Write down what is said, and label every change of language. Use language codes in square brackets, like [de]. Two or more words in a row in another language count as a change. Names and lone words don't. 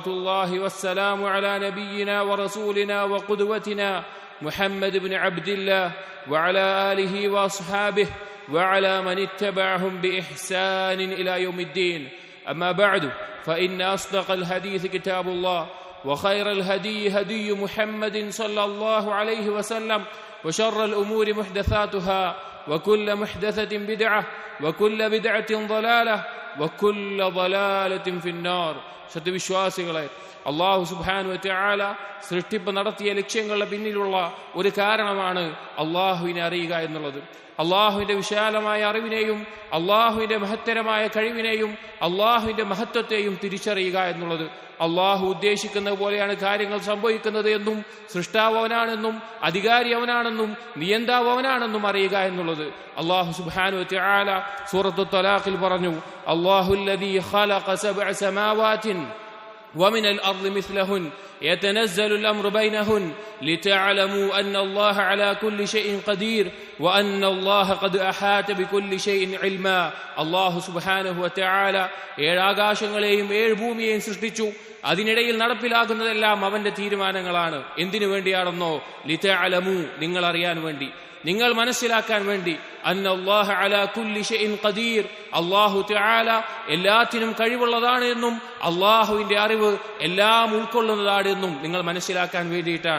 [ar] الله والسلام على نبينا ورسولنا وقدوتنا محمد بن عبد الله وعلى آله وأصحابه وعلى من اتبعهم بإحسان إلى يوم الدين أما بعد فإن أصدق الحديث كتاب الله وخير الهدي هدي محمد صلى الله عليه وسلم وشر الأمور محدثاتها وكل محدثة بدعة وكل بدعة ضلالة وكل ضلالة في النار. [ml] സത്യവിശ്വാസികളെ, അല്ലാഹു [ar] سبحانه وتعالى [ml] സൃഷ്ടിപ്പ് നടത്തിയ ലക്ഷ്യങ്ങളുടെ പിന്നിലുള്ള ഒരു കാരണമാണ് അല്ലാഹുവിനെ അറിയുക എന്നുള്ളത്. അള്ളാഹുവിന്റെ വിശാലമായ അറിവിനെയും അള്ളാഹുവിന്റെ മഹത്തരമായ കഴിവിനെയും അള്ളാഹുവിന്റെ മഹത്വത്തെയും തിരിച്ചറിയുക എന്നുള്ളത്. അള്ളാഹു ഉദ്ദേശിക്കുന്നത് പോലെയാണ് കാര്യങ്ങൾ സംഭവിക്കുന്നത് എന്നും സൃഷ്ടാവ് അവനാണെന്നും അധികാരി അവനാണെന്നും നിയന്താവ് അവനാണെന്നും അറിയുക എന്നുള്ളത്. [ar] അള്ളാഹു سبحانه وتعالى [ml] സൂറത്തു ത്വലാഖിൽ പറഞ്ഞു, [ar] الله الذي خلق سبع سماوات ومن الأرض مثلهن يتنزل الأمر بينهن لتعلموا أن الله على كل شيء قدير وأن الله قد أحاط بكل شيء علما. الله سبحانه وتعالى [ml] ഏഴ് ആകാശങ്ങളെയും ഏഴ് ഭൂമിയെയും സൃഷ്ടിച്ചു. അതിനിടയിൽ നടപ്പിലാകുന്നതെല്ലാം അവന്റെ തീരുമാനങ്ങളാണ്. എന്തിനു വേണ്ടിയാണെന്നോ? ലിതഅലമു, നിങ്ങൾ അറിയാൻ വേണ്ടി, നിങ്ങൾ മനസ്സിലാക്കാൻ വേണ്ടി. [ar] أن الله على كل شيء قدير, [ml] അല്ലാഹു തആല എല്ലാത്തിനും കഴിവുള്ളതാണ് എന്നും അല്ലാഹുവിന്റെ അറിവ് എല്ലാം ഉൾക്കൊള്ളുന്നതാണ് എന്നും നിങ്ങൾ മനസ്സിലാക്കാൻ വേണ്ടിയിട്ടാണ്.